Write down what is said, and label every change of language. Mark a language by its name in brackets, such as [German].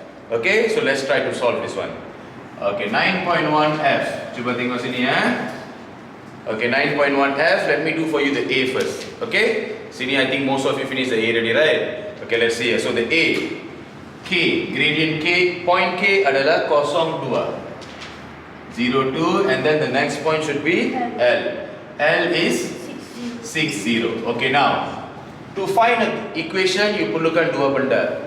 [English] Okay, so let's try to solve this one. Okay, 9.1f. [Malay] Cuba tengok sini ya. [English] Okay, 9.1f. Let me do for you the a first. Okay, sini I think most of you finished the a already, right? Okay, let's see. So the a, k, gradient k, point k adalah 0,2. 0, 2, and then the next point should be L. L is 6, 0. Okay, now to find an equation, you [Malay] perlukan dua benda.